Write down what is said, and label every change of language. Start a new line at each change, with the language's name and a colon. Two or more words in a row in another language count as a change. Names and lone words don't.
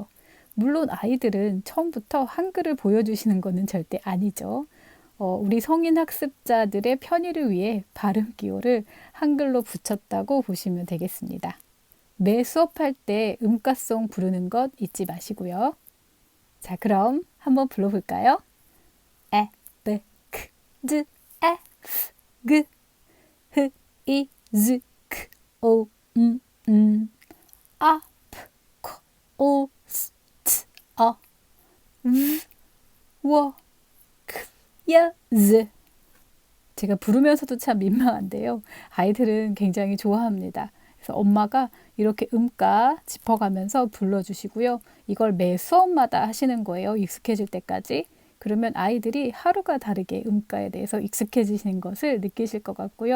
Korean: 물론 아이들은 처음부터 한글을 보여주시는 것은 절대 아니죠. 우리 성인 학습자들의 편의를 위해 발음 기호를 한글로 붙였다고 보시면 되겠습니다. 매 수업할 때 음가송 부르는 것 잊지 마시고요. 자, 그럼 한번 불러볼까요? 에, b, k, d, f, g, h, i, z, k, o, a, p, k, o, s, t, a, v, w, k, 야, z. 제가 부르면서도 참 민망한데요. 아이들은 굉장히 좋아합니다. 그래서 엄마가 이렇게 음가 짚어가면서 불러주시고요. 이걸 매 수업마다 하시는 거예요. 익숙해질 때까지. 그러면 아이들이 하루가 다르게 음가에 대해서 익숙해지시는 것을 느끼실 것 같고요.